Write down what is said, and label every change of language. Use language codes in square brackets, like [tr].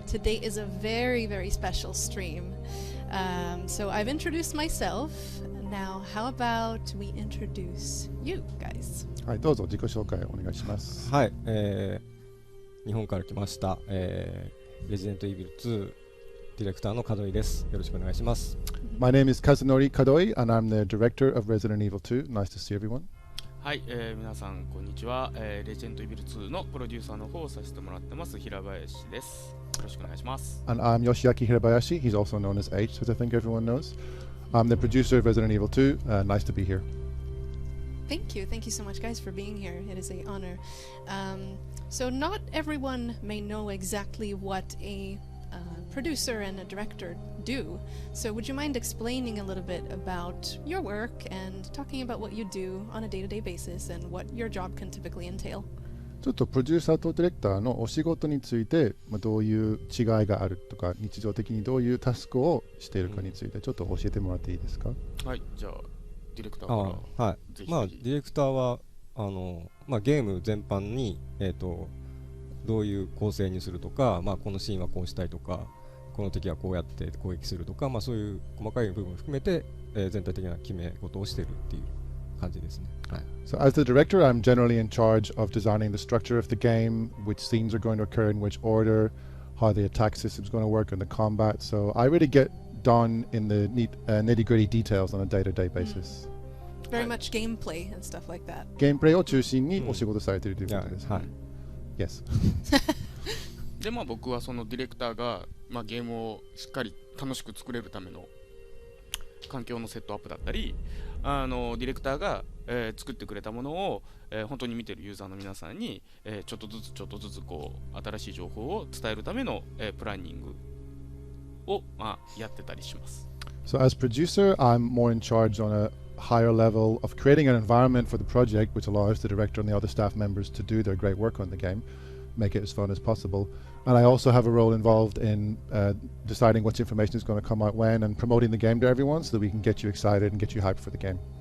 [en] Today is a very, very special stream. So I've introduced myself. Now, how about we introduce you guys? [ja] はい、どうぞ自己紹介お願いします。はい、日本から来ました、レジデントイービル2ディレクターの門井です。よろしくお願いします。 [en] My name is Kazunori Kadoi and I'm the director of Resident Evil 2. Nice to see everyone. [ja] はい、皆さんこんにちは、レジェンドイビル2のプロデューサーの方をさせてもらってます平林です。よろしくお願いします。 [en] And I'm Yoshiaki Hirabayashi. He's also known as H, as I think everyone knows. I'm the producer of Resident Evil 2. Nice to be here. Thank you. Thank you so much, guys, for being here. It is an honor. So not everyone may know exactly what a producer and a director do. So would you mind explaining a little bit about your work and talking about what you do on a day-to-day basis and what your job can typically entail? [ja] ちょっとプロデューサーとディレクターのお仕事について、どういう違いがあるとか、日常的にどういうタスクをしているかについてちょっと教えてもらっていいですか？はい、じゃあディレクターからはい、まあディレクターはゲーム全般にどういう構成にするとか、このシーンはこうしたいとか、この敵はこうやって攻撃するとか、そういう細かい部分を含めて、全体的な決め事をしているっていう感じですね。はい。 [en] So as the director, I'm generally in charge of designing the structure of the game, which scenes are going to occur in which order, how the attack system is going to work, and the combat. So I really get done in the nitty-gritty details on a day-to-day basis. Very much gameplay and stuff like that. [ja] ゲームプレイを中心にお仕事されているということです。はい。 [en] Yes. [ja] で僕はそのディレクターが、ゲームをしっかり楽しく作れるための環境のセットアップだったり、ディレクターが、作ってくれたものを、本当に見てるユーザーの皆さんに、ちょっとずつこう新しい情報を伝えるための、プランニングを、やってたりします。 [en] So as producer, I'm more in charge on a higher level of creating an environment for the project which allows the director and the other staff members to do their great work on the game, make it as fun as possible. And I also have a role involved in deciding which information is going to come out when and promoting the game to everyone so that we can get you excited and get you hyped for the game.